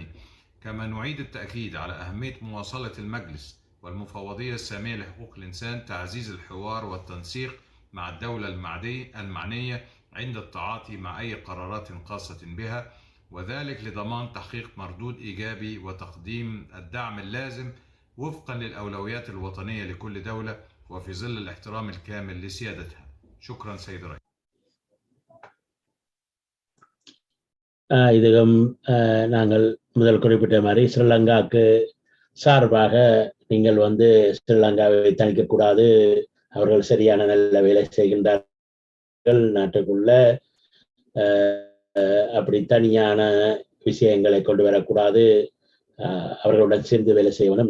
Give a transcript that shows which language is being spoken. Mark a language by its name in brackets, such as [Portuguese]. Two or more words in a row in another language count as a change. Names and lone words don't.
[Arabic] كما نعيد التأكيد على أهمية مواصلة المجلس والمفوضية السامية لحقوق الإنسان تعزيز الحوار والتنسيق مع الدولة المعنية عند التعاطي مع أي قرارات خاصة بها، وذلك لضمان تحقيق مردود إيجابي وتقديم الدعم اللازم وفقا للأولويات الوطنية لكل دولة وفي ظل الاحترام الكامل لسيادتها. شكرا سيد الرئيس. [Tamil] இதுவும் நாங்கள் முதல் குறிப்பிட்ட மாதிரி ஸ்ரீலங்காவுக்கு சார்பாக நீங்கள் வந்து ஸ்ரீலங்காவை தணிக்கக்கூடாது, அவர்கள் சரியான நல்ல வேலை செய்கின்றார்கள், நாட்டுக்குள்ள அப்படி தனியான விஷயங்களை கொண்டு வரக்கூடாது, அவர்களுடன் சேர்ந்து வேலை செய்யணும்.